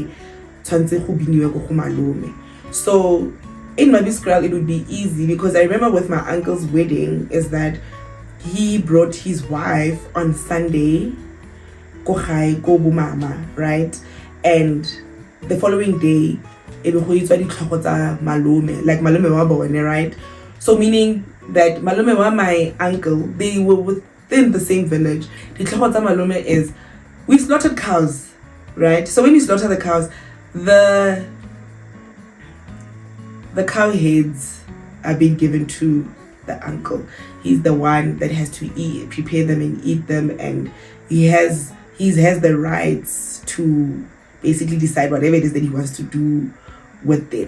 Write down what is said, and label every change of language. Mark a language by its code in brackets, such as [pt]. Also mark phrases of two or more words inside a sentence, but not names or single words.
[en] So in my Biscral, it would be easy because I remember with my uncle's wedding is that he brought his wife on Sunday, right? And the following day, it was like [nso] malome wa bone, [en] right? So meaning that [nso] malome wa [en] my uncle, they were within the same village. The malome is we slaughtered cows, right? So when you slaughter the cows, the cow heads are being given to the uncle. He's the one that has to prepare them and eat them, and he has the rights to basically decide whatever it is that he wants to do with them.